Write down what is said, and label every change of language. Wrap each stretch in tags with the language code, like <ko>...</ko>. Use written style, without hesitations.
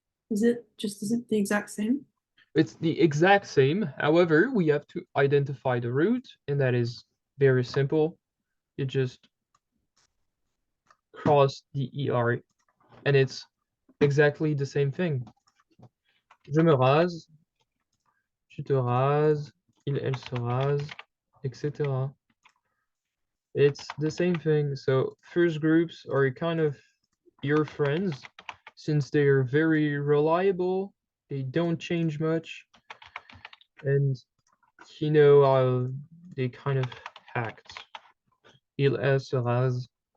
<en>Is it the exact same? It's the exact same. However, we have to identify the root, and that is very simple. You just cross the ER, and it's exactly the same thing.</en> <fr>Je me rase, tu te rases, il, elle se rase, etc.</fr> <en>It's the same thing. So first groups are kind of your friends since they are very reliable. They don't change much. And you know how they kind of act.</en> <fr>Il, elle se rase.</fr>